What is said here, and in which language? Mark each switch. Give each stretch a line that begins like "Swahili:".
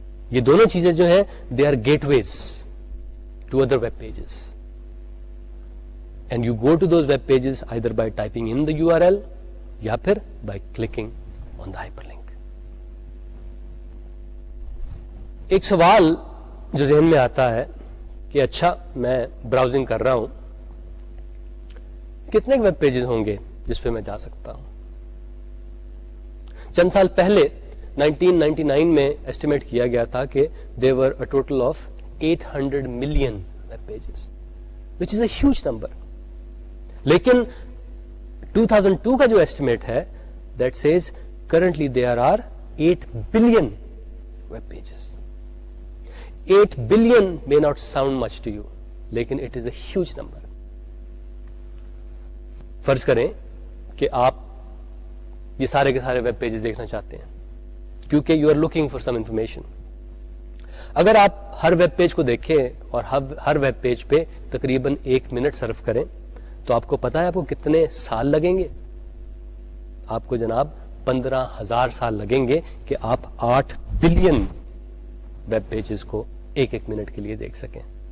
Urdu: یہ دونوں چیزیں جو ہیں
English: they are gateways to other web pages, and you go to those web pages either by typing in the URL
Urdu: یا پھر
English: By clicking on the hyperlink.
Urdu: ایک سوال جو ذہن میں آتا ہے کہ اچھا میں براؤزنگ کر رہا ہوں, کتنے ویب پیجز ہوں گے جس پہ میں جا سکتا ہوں؟ چند سال پہلے 1999 میں ایسٹیمیٹ کیا گیا تھا کہ
English: there were a total of 800 million web pages, which is a huge number.
Urdu: لیکن 2002 کا جو ایسٹیمیٹ ہے
English: that says currently there are 8 billion web pages. 8 billion may not sound much to you,
Urdu: لیکن
English: it is a huge number.
Urdu: فرض کریں کہ آپ یہ سارے کے سارے ویب پیجز دیکھنا چاہتے ہیں کیونکہ
English: You are looking for some information.
Urdu: اگر آپ ہر ویب پیج کو دیکھیں اور ہر ویب پیج پہ تقریباً 1 منٹ صرف کریں تو آپ کو پتا ہے آپ کو کتنے سال لگیں گے؟ آپ کو جناب 15,000 سال لگیں گے کہ آپ 8 بلین ویب پیجز کو 1 منٹ کے لیے دیکھ سکیں.